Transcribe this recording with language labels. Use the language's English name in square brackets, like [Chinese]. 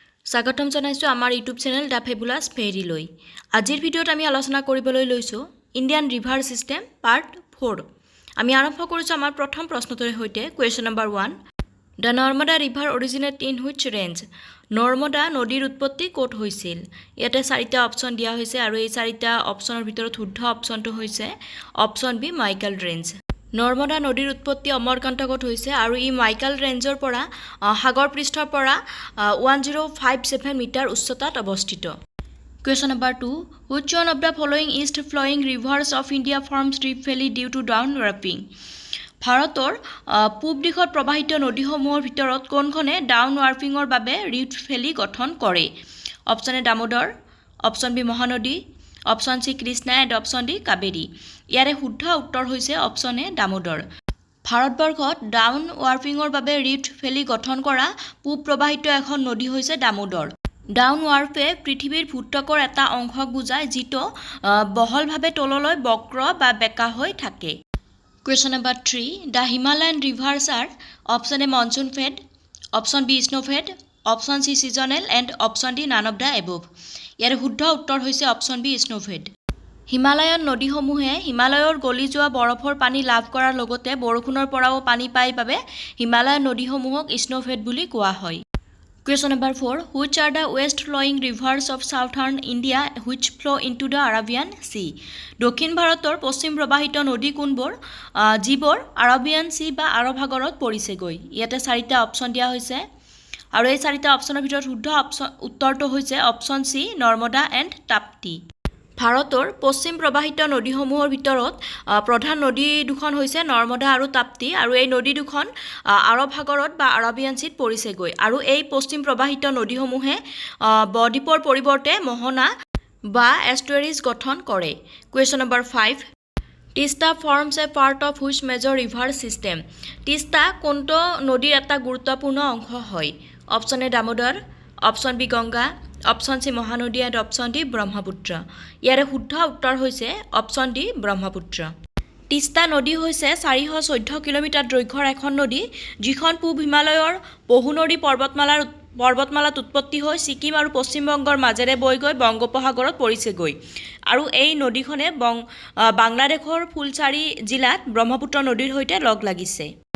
[Assamese] স্বাগতম জনাইছো আমাৰ ইউটিউব চেনেল TheFabulousFairy লৈ। আজিৰ ভিডিঅ'ত আমি আলোচনা কৰিবলৈ লৈছো ইণ্ডিয়ান ৰিভাৰ সিস্টেম পাৰ্ট 4। আমি আৰম্ভ কৰিছো আমাৰ প্ৰথম প্ৰশ্নটোৰ সৈতে question number 1। [English] The Narmada river originate in which range? [Assamese] Narmada নদীৰ উৎপত্তি ক'ত হৈছিল? ইয়াতে চাৰিটা অপচন দিয়া হৈছে আৰু এই চাৰিটা অপচনৰ ভিতৰত শুদ্ধ অপচনটো হৈছে option B Michael range. Narmada নদীৰ উৎপত্তি অমৰকান্তকত হৈছে আৰু ই মাইকেল ৰেঞ্জৰ পৰা সাগৰ পৃষ্ঠৰ পৰা 1057 মিটাৰ উচ্চতাত অৱস্থিত। [English] Question number 2. Which one of the following east flowing rivers of India forms Rift Valley due to downwarping? [Assamese] ভাৰতৰ পূব দিশত প্ৰবাহিত নদীসমূহৰ ভিতৰত কোনখনে ডাউনৱাৰ্পিঙৰ বাবে ৰিফ্ট ভেলী গঠন কৰে? Option A Damodar, option B Mahanadi, option C Krishna and option D Kaveri. ইয়াৰে শুদ্ধ উত্তৰ হৈছে অপচন এ দামোদৰ। ভাৰতবৰ্ষত ডাউন ৱাৰ্পিঙৰ বাবে ৰিফ্ট ভেলী গঠন কৰা পূব প্ৰবাহিত এখন নদী হৈছে দামোদৰ। ডাউন ৱাৰ্পে পৃথিৱীৰ ভূত্বকৰ এটা অংশক বুজায় যিটো বহলভাৱে তললৈ বক্ৰ বা বেঁকা হৈ থাকে। [English] Question number 3. The Himalayan rivers are option A monsoon fed, option B snow fed, option C seasonal and option D none of the above. [Assamese] ইয়াৰ শুদ্ধ উত্তৰ হৈছে option B snow fed. Himalayan নদীসমূহে হিমালয়ৰ গলি যোৱা বৰফৰ পানী লাভ কৰাৰ লগতে বৰষুণৰ পৰাও পানী পায় বাবে হিমালয়ান নদীসমূহক snow fed বুলি কোৱা হয়। [English] Question number 4. Which are the west flowing rivers of southern India which flow into the Arabian Sea? [Assamese] দক্ষিণ ভাৰতৰ পশ্চিম প্ৰবাহিত নদী কোনবোৰ যিবোৰ আৰবিয়ান সি বা আৰৱ সাগৰত পৰিছেগৈ? ইয়াতে চাৰিটা অপচন দিয়া হৈছে আৰু এই চাৰিটা অপচনৰ ভিতৰত শুদ্ধ উত্তৰটো হৈছে option C Narmada and Tapti. ভাৰতৰ পশ্চিম প্ৰবাহিত নদীসমূহৰ ভিতৰত প্ৰধান নদী দুখন হৈছে নৰ্মদা আৰু তাপ্তি আৰু এই নদী দুখন আৰৱ সাগৰত বা আৰবিয়ান চিত পৰিছেগৈ আৰু এই পশ্চিম প্ৰবাহিত নদীসমূহে বদ্বীপৰ পৰিৱৰ্তে মোহনা বা এষ্টুৱেৰিজ গঠন কৰে। [English] Question number 5. Teesta forms a part of which major river system? [Assamese] Teesta কোনটো নদীৰ এটা গুৰুত্বপূৰ্ণ অংশ হয়? Option A Damodar, option B Ganga, option C Mahanadi and option D Brahmaputra. ইয়াৰে শুদ্ধ উত্তৰ হৈছে অপচন ডি ব্ৰহ্মপুত্ৰ। তিস্তা নদী হৈছে 414 কিলোমিটাৰ দৈৰ্ঘ্যৰ এখন নদী যিখন পূব হিমালয়ৰ বহুনদী পৰ্বতমালাত উৎপত্তি হৈ ছিকিম আৰু পশ্চিমবংগৰ মাজেৰে বৈ গৈ বংগোপসাগৰত পৰিছেগৈ আৰু এই নদীখনে বাংলাদেশৰ ফুলচাৰী জিলাত ব্ৰহ্মপুত্ৰ নদীৰ সৈতে লগ লাগিছে।